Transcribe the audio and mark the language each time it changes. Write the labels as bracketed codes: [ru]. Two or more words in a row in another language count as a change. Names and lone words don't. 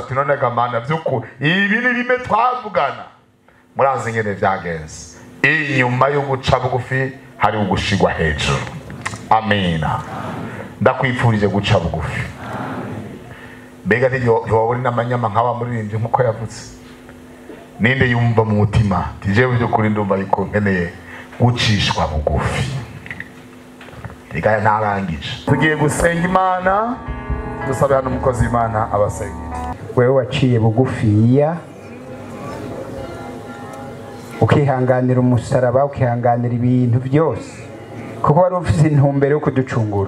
[rn] Ati none gamana vyuku ibi ni bime twavugana, murazi ngene vyagenze. Inyuma yo guca bugufi hari ugushigwa hejuru. Amina. Ndakwifurije guca bugufi. Mbega ntiwabona n'amanyama nk'aba muririmbye nkuko yavuze. Ninde yumva mu mutima tijewe byo kuri ndumva ariko nkeneye gucishwa bugufi. Reka narangije, tugiye gusenga Imana, dusabe hano umukozi Imana abasengera. Wewe waciye bugufiya, ukihanganira umusaraba, ukihanganira ibintu byose, kuko wari ufite intumbero yo kuducungura.